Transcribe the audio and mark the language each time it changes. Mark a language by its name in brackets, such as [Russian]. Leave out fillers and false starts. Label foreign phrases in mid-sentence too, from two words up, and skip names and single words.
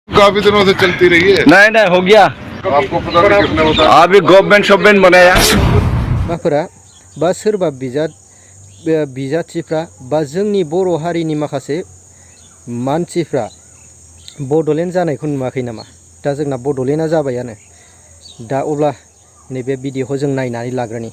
[Hindi] काफी दिनों से चलती रही है। नहीं नहीं हो गया। आपको पता नहीं किसने बताया? अभी गवर्नमेंट बनाया। [Bodo] माफोरा बा सोरबा बिजाथिफ्रा बा जोंनि बर' हारिनि माखासे मानसिफ्रा बड'लेण्ड जानायखौ नुवाखै नामा? दा जोंना बड'लेण्डआ जाबायानो। दा अब्ला नैबे भिडिअखौ जों नायनानै लाग्रोनि।